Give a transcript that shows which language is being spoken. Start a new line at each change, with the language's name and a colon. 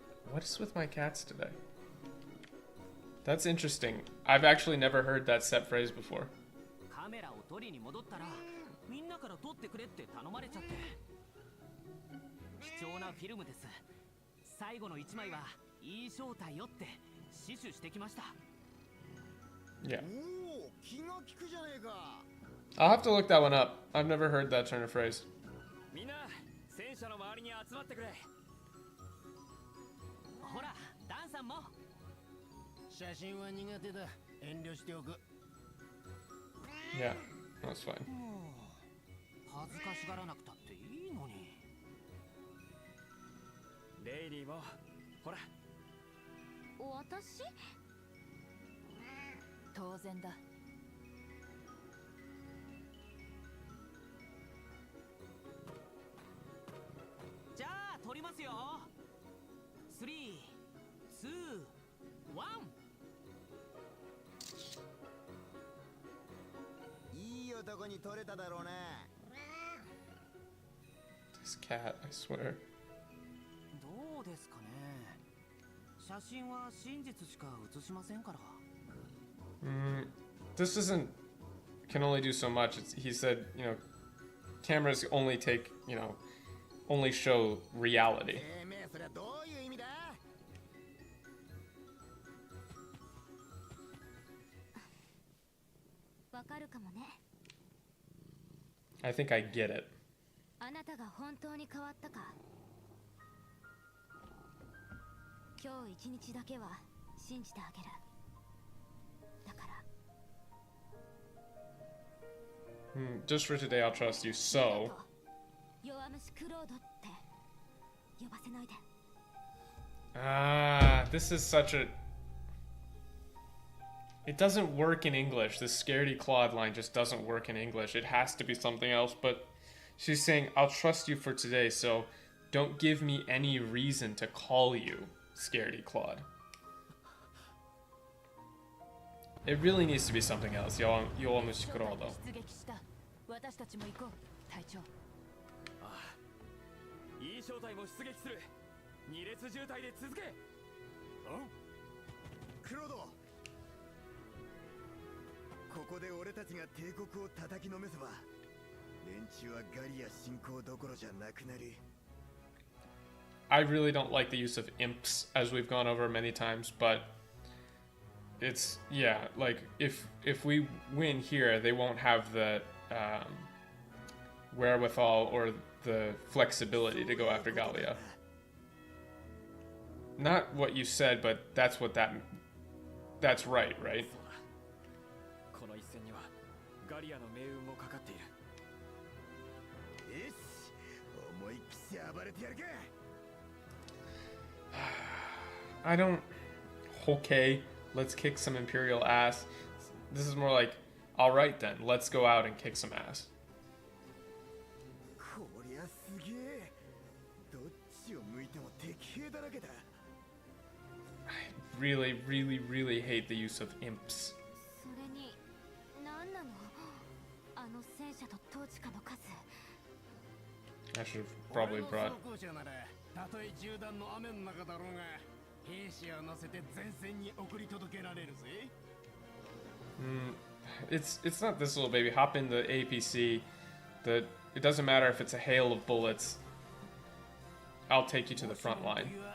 English: What is with my cats today? That's interesting. I've actually never heard that set phrase before.
Japanese: カメラを取りに戻ったらみんなから撮ってくれって頼まれちゃって。貴重なフィルムです。最後の1枚はいい正体よって死守してきました。
English: Yeah.
Japanese: おお、気が利くじゃねえか。
English: I'll have to look that one up. I've never heard that turn of phrase.
Japanese: みんな戦車の周りに集まってくれ。ほら、ダンさんも。写真は苦手だ。遠慮しておく。
English: Yeah, that's fine.
Japanese: 恥ずかしがらなくたっていいのに。レイリー君もほら私当然だ。じゃあ撮りますよ。3、2、1。いい男に撮れただろうな。
English: This cat, I swear.
Japanese: どうですかね。写真は真実しか写しませんから。
English: This doesn't can only do so much. He said, cameras only take, only show reality.
Japanese: それはどういう意味だ。わかるかもね。
English: I think I get it.
Japanese: あなたが本当に変わったか。今日一日だけは信じてあげる。だから
English: Just for today, I'll trust you. So,
Japanese: 弱虫クロードって呼ばせないで。
English: this is such a. It doesn't work in English. This scaredy Claude line just doesn't work in English. It has to be something else. But she's saying, "I'll trust you for today, so don't give me any reason to call you scaredy Claude." It really needs to be something else.
Japanese: Yowamushi Kurodo. 出撃した。私たちも行こう、隊長。ああ、いい正体も出撃する。二列渋滞で続け。クロード、ここで俺たちが帝国を叩きのめせば、連中はガリア侵攻どころじゃなくなる。
English: I really don't like the use of imps, as we've gone over many times, but it's, yeah, like, if we win here, they won't have the wherewithal or the flexibility to go after Gallia. Not what you said, but that's what that's right, right?
Japanese: この一戦にはガリアの命運もかかっている。よし、思いっきし暴れてやるか。
English: I don't... Okay, let's kick some Imperial ass. This is more like, alright then, let's go out and kick some ass.
Japanese: こりゃすげえ。どっちを向いても敵兵だらけだ。
English: I really, really, really hate the use of imps.
Japanese: それに何なの？あの戦車と統治下の数。
English: I should have probably brought...
Japanese: たとえ銃弾の雨の中だろうが、兵士を乗せて前線に送り届けられるぜ。
English: It's not this little baby. Hop in the APC. It doesn't matter if it's a hail of bullets. I'll take you to the front line.